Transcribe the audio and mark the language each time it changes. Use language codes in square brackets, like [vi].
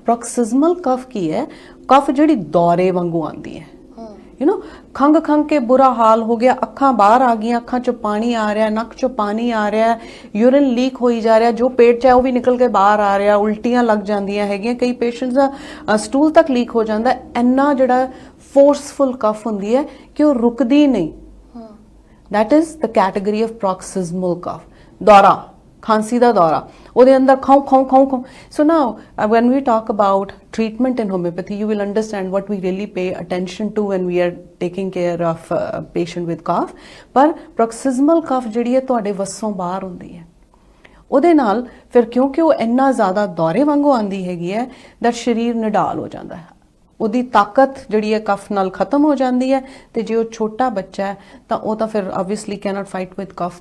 [pa] ਪ੍ਰੋਕਸਿਜ਼ਮਲ cough ਕੀ ਹੈ? Cough ਜਿਹੜੀ ਦੌਰੇ ਵਾਂਗੂ ਆਉਂਦੀ ਹੈ, ਖੰਗ ਕੇ ਬੁਰਾ ਹਾਲ ਹੋ ਗਿਆ, ਅੱਖਾਂ ਬਾਹਰ ਆ ਗਈਆਂ, ਅੱਖਾਂ ਚੋਂ ਪਾਣੀ ਆ ਰਿਹਾ, ਨੱਕ ਚੋਂ ਪਾਣੀ ਆ ਰਿਹਾ, ਯੂਰਿਨ ਲੀਕ ਹੋਈ ਜਾ ਰਿਹਾ, ਜੋ ਪੇਟ 'ਚ ਹੈ ਉਹ ਵੀ ਨਿਕਲ ਕੇ ਬਾਹਰ ਆ ਰਿਹਾ, ਉਲਟੀਆਂ ਲੱਗ ਜਾਂਦੀਆਂ ਹੈਗੀਆਂ, ਕਈ ਪੇਸ਼ੈਂਟਸ ਦਾ ਸਟੂਲ ਤੱਕ ਲੀਕ ਹੋ ਜਾਂਦਾ। ਇੰਨਾ ਜਿਹੜਾ ਫੋਰਸਫੁਲ ਕਫ ਹੁੰਦੀ ਹੈ ਕਿ ਉਹ ਰੁਕਦੀ ਨਹੀਂ। [en] that is the category of paroxysmal cough. [pa] ਦੌਰਾ, ਖਾਂਸੀ ਦਾ ਦੌਰਾ, ਉਹਦੇ ਅੰਦਰ ਖਾਉ ਖਾਉ। [en] So now when we talk about treatment in homeopathy, you will understand what we really pay attention to when we are taking care of a patient with cough. [pa] ਪਰ paroxysmal cough ਜਿਹੜੀ ਹੈ ਤੁਹਾਡੇ ਵੱਸੋਂ ਬਾਹਰ ਹੁੰਦੀ ਹੈ, ਉਹਦੇ ਨਾਲ ਫਿਰ ਕਿਉਂਕਿ ਉਹ ਇੰਨਾ ਜ਼ਿਆਦਾ ਦੌਰੇ ਵਾਂਗੂ ਆਉਂਦੀ ਹੈਗੀ ਹੈ that ਸਰੀਰ ਨਿਢਾਲ ਹੋ ਜਾਂਦਾ ਹੈ, ਉਹਦੀ ਤਾਕਤ ਜਿਹੜੀ ਹੈ ਕਫ ਨਾਲ ਖਤਮ ਹੋ ਜਾਂਦੀ ਹੈ। ਤੇ ਜੇ ਉਹ ਛੋਟਾ ਬੱਚਾ ਹੈ ਤਾਂ ਉਹ ਤਾਂ ਫਿਰ [en] Obviously can't fight with cough.